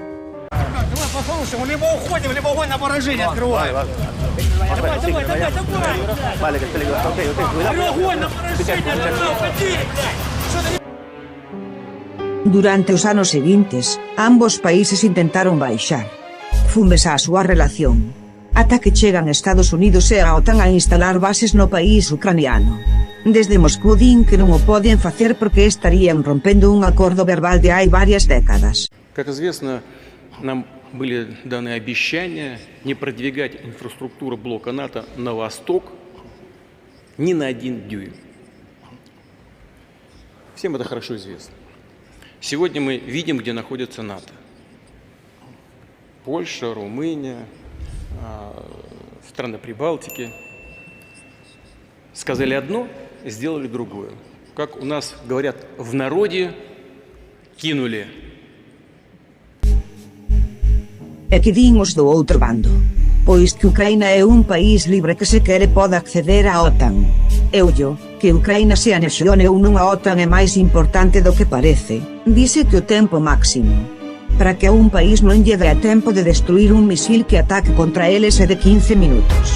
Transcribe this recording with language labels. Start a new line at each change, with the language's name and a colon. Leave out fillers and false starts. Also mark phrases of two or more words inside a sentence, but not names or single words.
Galician: Durante os anos seguintes, ambos países intentaron baixar fumes á súa relación, ata que chegan Estados Unidos e a OTAN a instalar bases no país ucraniano. Desde Moscú din que non o poden facer porque estarían rompendo un acordo verbal de hai varias décadas.
Russian: Как известно, нам были даны обещания не продвигать инфраструктуру блока НАТО на восток ни на 1 дюйм. Всем это хорошо известно. Сегодня мы видим, где находится НАТО. Польша, Румыния, страны Прибалтики. Сказали одно, сделали другое. Как у нас говорят в народе, кинули.
Galician: E que din os do outro bando? Pois que Ucraína é un país libre que se quere pode acceder á OTAN. Eullo, que Ucraína se anexione ou non a OTAN é máis importante do que parece. Dice que o tempo máximo para que a un país non lle dea tempo de destruir un misil que ataque contra eles é de 15 minutos.